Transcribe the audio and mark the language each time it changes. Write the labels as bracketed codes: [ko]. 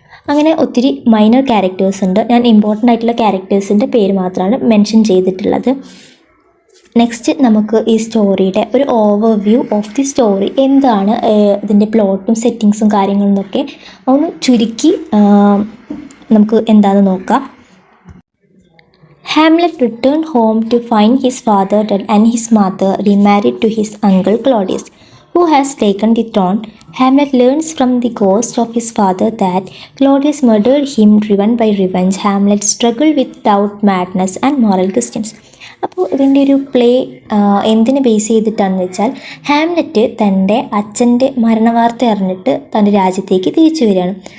[ml] അങ്ങനെ ഒത്തിരി minor characters ഉണ്ട്. ഞാൻ ഇമ്പോർട്ടൻ്റ് ആയിട്ടുള്ള ക്യാരക്ടേഴ്സിൻ്റെ പേര് മാത്രമാണ് മെൻഷൻ ചെയ്തിട്ടുള്ളത്. നെക്സ്റ്റ് നമുക്ക് ഈ സ്റ്റോറിയുടെ ഒരു ഓവർവ്യൂ ഓഫ് ദി സ്റ്റോറി, എന്താണ് ഇതിൻ്റെ പ്ലോട്ടും സെറ്റിങ്സും കാര്യങ്ങളെന്നൊക്കെ ഒന്ന് ചുരുക്കി നമുക്ക് എന്താണെന്ന് നോക്കാം. [en] Hamlet returned home to find his father dead and his mother remarried to his uncle Claudius, who has taken the throne. Hamlet learns from the ghost of his father that Claudius murdered him driven by revenge. Hamlet struggled with doubt, madness and moral questions. [ml] അപ്പോൾ ഇതിൻ്റെ ഒരു play എന്തിനെ base ചെയ്തിട്ടാണെന്ന് വെച്ചാൽ Hamlet തൻ്റെ അച്ഛൻ്റെ മരണവാർത്ത അറിഞ്ഞിട്ട് തൻ്റെ രാജ്യത്തേക്ക് തിരിച്ചു വരികയാണ്.